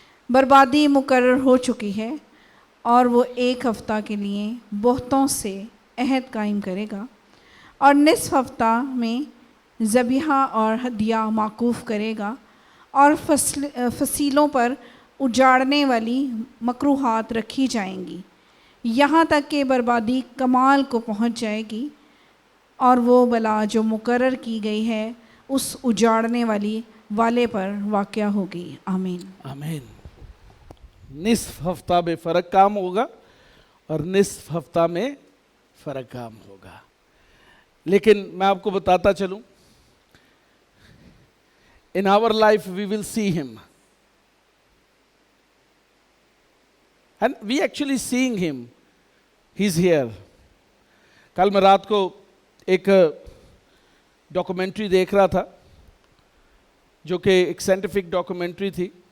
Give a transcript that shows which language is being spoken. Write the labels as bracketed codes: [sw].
[ur] بربادی مقرر ہو چکی ہے اور وہ 1 ہفتہ کے لیے بہتوں سے عہد قائم کرے گا اور نصف ہفتہ میں ذبیحہ اور ہدیہ موقوف کرے گا اور فصیلوں پر اجاڑنے والی مکروہات رکھی جائیں گی یہاں تک کہ بربادی کمال کو پہنچ جائے گی اور وہ بلا جو مقرر کی گئی ہے اس اجاڑنے والے پر واقع ہوگی. آمین. آمین. نصف ہفتہ میں فرق کام ہوگا اور نصف ہفتہ میں فرق کام ہوگا. لیکن میں آپ کو بتاتا چلوں, [en] in our life we will see him and we actually seeing him. He's here. [ur] کل میں رات کو ایک ڈاکومنٹری دیکھ رہا تھا جو کہ ایک سائنٹیفک ڈاکومنٹری تھی.